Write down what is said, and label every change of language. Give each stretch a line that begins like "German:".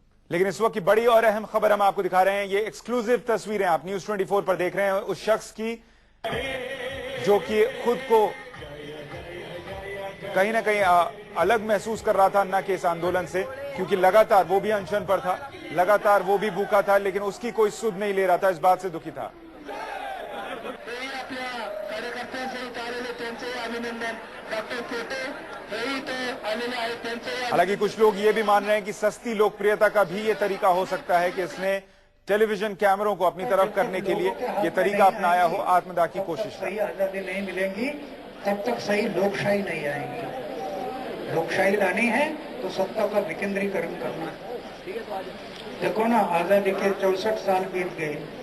Hindi: लेकिन इस वक्त की बड़ी और अहम खबर हम आपको दिखा रहे हैं। ये एक्सक्लूसिव तस्वीरें आप न्यूज 24 पर देख रहे हैं उस शख्स की जो कि खुद को कहीं ना कहीं अलग महसूस कर रहा था अन्ना के इस आंदोलन से। क्योंकि लगातार वो भी अनशन पर था, लगातार वो भी भूखा था, लेकिन उसकी कोई सुध नहीं ले रहा था, इस बात से दुखी था।
Marathi: आपल्या कार्यकर्त्यांचे इथं आलेले त्यांचे अभिनंदन. डॉक्टर पोटे हेही इथं आलेले आहेत, त्यांचे
Hindi: हालांकि कुछ लोग ये भी मान रहे हैं कि सस्ती लोकप्रियता का भी ये तरीका हो सकता है कि इसने टेलीविजन कैमरों को अपनी तरफ करने के लिए ये तरीका अपनाया हो, आत्मदाह की कोशिश। सही आजादी नहीं मिलेगी तब तक सही लोकशाही नहीं आएगी. लोकशाही लानी है तो सत्ता का विकेंद्रीकरण करना. देखो ना, आजादी के 64 साल बीत गए.